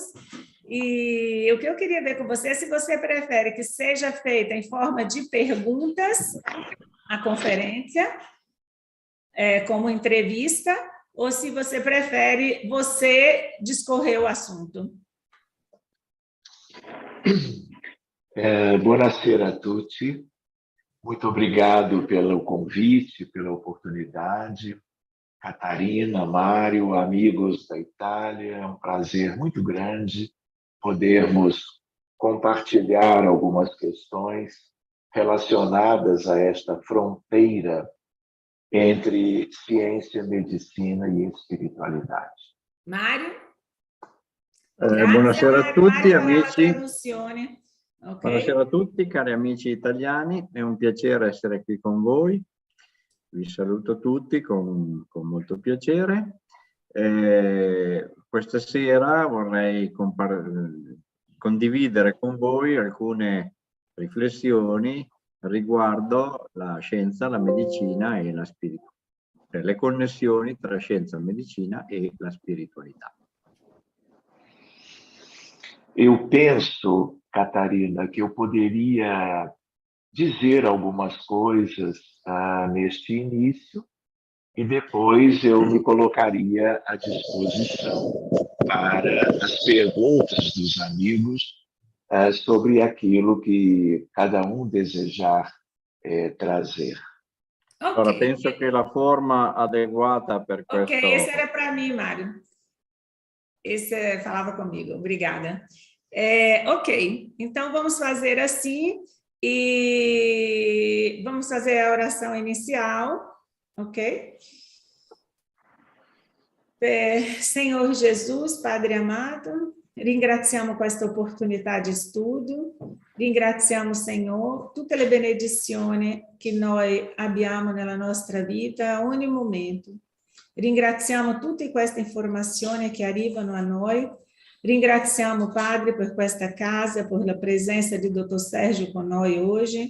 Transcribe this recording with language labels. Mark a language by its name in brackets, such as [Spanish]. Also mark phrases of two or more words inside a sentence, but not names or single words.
[Portuguese] E o que eu queria ver com você é se você prefere que seja feita em forma de perguntas a conferência, como entrevista, ou se você prefere você discorrer o assunto. [Italian] Buonasera a tutti. [Portuguese] Muito obrigado pelo convite, pela oportunidade. Catarina, Mário, amigos da Itália, é um prazer muito grande podermos compartilhar algumas questões relacionadas a esta fronteira entre ciência, medicina e espiritualidade. Mário? [Italian] Buonasera a tutti, amici. Okay. Buonasera a tutti, cari amici italiani. È un piacere essere qui con voi. Vi saluto tutti con molto piacere. Questa sera vorrei condividere con voi alcune riflessioni riguardo la scienza, la medicina e la spiritualità. Le connessioni tra scienza, medicina e la spiritualità. [Portuguese] Eu penso, Catarina, que eu poderia dizer algumas coisas neste início e depois eu me colocaria à disposição para as perguntas dos amigos sobre aquilo que cada um desejar trazer. Okay. [Italian] Allora, penso che la forma adeguata per questo... [Portuguese] Ok, esse era para mim, Mário. Esse falava comigo, obrigada. Ok, então vamos fazer assim e vamos fazer a oração inicial, ok? Senhor Jesus, Padre amado, [Italian] ringraziamo questa opportunità di studio, ringraziamo, Senhor, tutte le benedizioni che noi abbiamo nella nostra vita a ogni momento. Ringraziamo tutte queste informazioni che arrivano a noi. Ringraziamo, Padre, per questa casa, per la presenza di Dottor Sérgio con noi oggi.